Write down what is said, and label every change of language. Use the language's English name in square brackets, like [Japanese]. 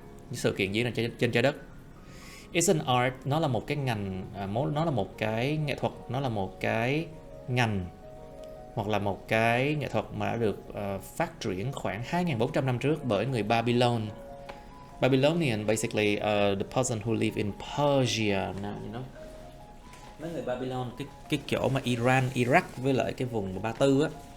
[Vietnamese] Những sự kiện diễn ra trên trái đất. [English] It's an art, [Vietnamese] nó là một cái ngành, nó là một cái nghệ thuật, nó là một cái ngành hoặc là một cái nghệ thuật mà đã được phát triển khoảng 2.400 năm trước bởi người Babylon. [English] Babylonian, basically the person who live in Persia now, you know. [Vietnamese] Mấy người Babylon, cái chỗ mà Iran, Iraq với lại cái vùng Ba Tư á.